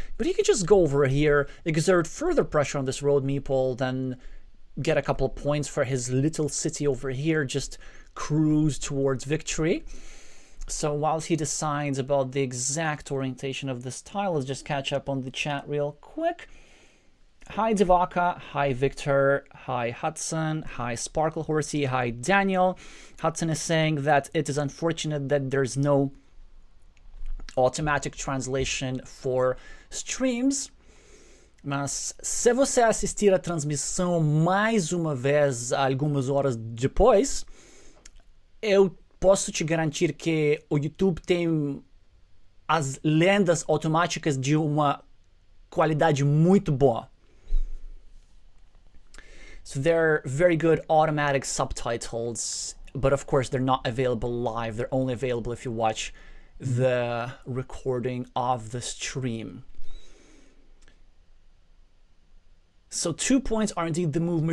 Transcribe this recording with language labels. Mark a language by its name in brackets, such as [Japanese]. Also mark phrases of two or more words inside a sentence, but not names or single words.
[English] But he could just go over here, exert further pressure on this road meeple, then get a couple of points for his little city over here, just cruise towards victory. So whilst he decides about the exact orientation of this tile, let's just catch up on the chat real quick. Hi Devaka, hi Victor, hi Hudson, hi Sparkle Horsey, hi Daniel. Hudson is saying that it is unfortunate that there's no automatic translation for streams, [Portuguese] mas se você assistir a transmissão mais uma vez algumas horas depois, eu posso te garantir que o YouTube tem as lendas automáticas de uma qualidade muito boa. [English] So they're very good automatic subtitles, but of course they're not available live. They're only available if you watch the recording of the stream. So 2 points are indeed the move.